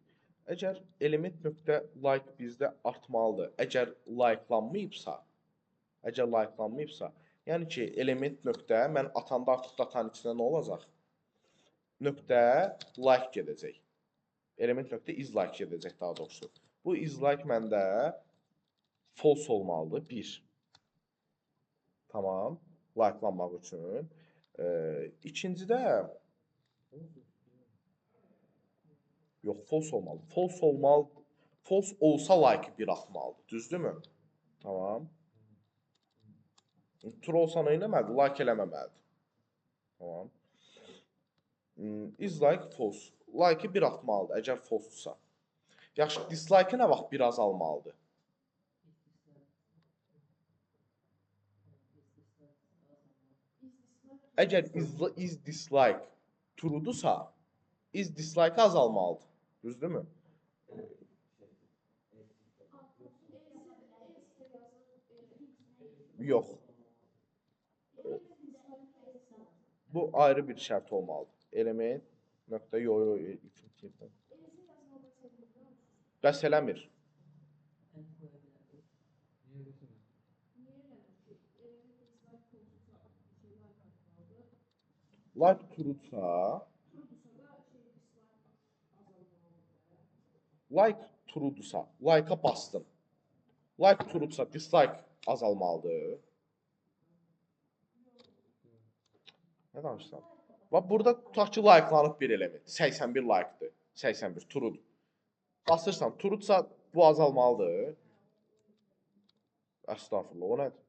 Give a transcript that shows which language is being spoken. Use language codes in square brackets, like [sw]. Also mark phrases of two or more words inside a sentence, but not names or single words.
[az] Əgər element nöqtə like bizdə artmalıdır. Əgər like-lanmayıbsa, yəni ki, element nöqtə mən atanda artıq datanın içində nə olacaq? Nöqtə like gedəcək. Element nöqtə [en] is like [az] gedəcək daha doğrusu. Bu [en] is like [az] məndə false olmalıdır, 1. Tamam, like-lanmaq üçün. İkincidə, yox, false olmalıdır. False olsa like 1 atmalıdır, düzdürmü? Tamam. True olsa nə eləməlidir? Like eləməməlidir. Tamam. [en] Is like false. [az] Like-ı 1 atmalıdır, əgər false-dursa. Yaxşı, dislike-ı nə vaxt 1 azalmalıdır? Əgər [en] is dislike [az] true-dursa, [en] is dislike [az] azalmalıdır. Düzdürmü? Yox. Bu ayrı bir şərt olmalıdır. Element nöqtə Bəs eləmir. Like true-dursa, like-a bastım. Like true-dursa, dislike azalmalıdır. Nə danışsam? Bax, burada tutaq ki, like-lanıb bir element. 81 like-dır. 81, true-dur. Basırsan, true-dursa bu azalmalıdır. Əstağfurullah, o nədir?